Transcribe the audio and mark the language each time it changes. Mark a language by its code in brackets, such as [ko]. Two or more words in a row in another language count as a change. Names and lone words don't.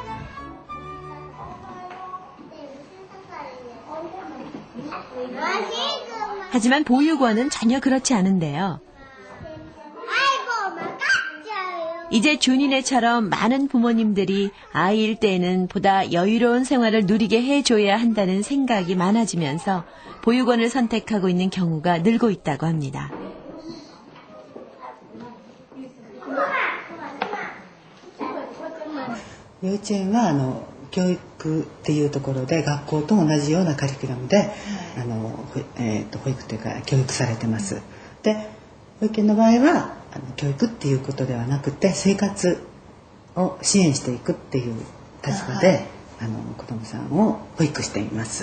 [ko] 하지만 보육원은 전혀 그렇지 않은데요. 이제 준이네처럼 많은 부모님들이 아이일 때에는 보다 여유로운 생활을 누리게 해줘야 한다는 생각이 많아지면서 보육원을 선택하고 있는 경우가 늘고 있다고 합니다. [ja] 幼稚園は教育っていうところで学校と同じようなカリキュラムで保育というか教育されてます。で、保育園の場合は教育っていうことではなくて生活を支援していくっていう立場で子どもさんを保育しています。